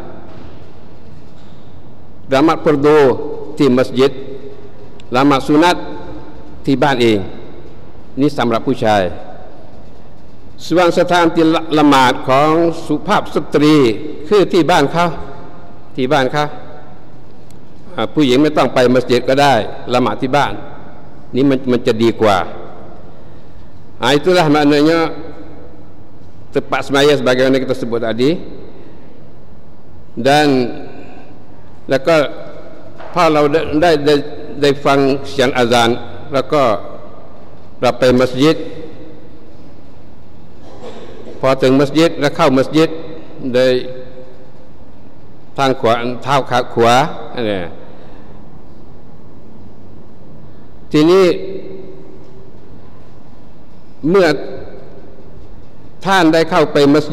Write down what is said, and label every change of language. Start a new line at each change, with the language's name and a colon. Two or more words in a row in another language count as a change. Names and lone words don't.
Thai: ละหมาดฟารดูที่มัสยิดละหมาดสุนัตที่บ้านเองนี่สำหรับผู้ชายส่วนสถานที่ละหมาดของสุภาพสตรีคือที่บ้านเขาผู้หญิงไม่ต้องไปมัสยิดก็ได้ละหมาดที่บ้านนี่มันจะดีกว่า
Malay: itulah maknanya tempat semaya sebagaimana kita sebut tadi
Thai: dan แล้วก็พอเราได้ฟังเสียงอาซานแล้วก็เราไปมัสยิดพอถึงมัสยิดแล้วเข้ามัสยิดโดยทางขวาเท้าขาขวาเนี่ยทีนี้เมื่อท่านได้เข้าไปมัสยิ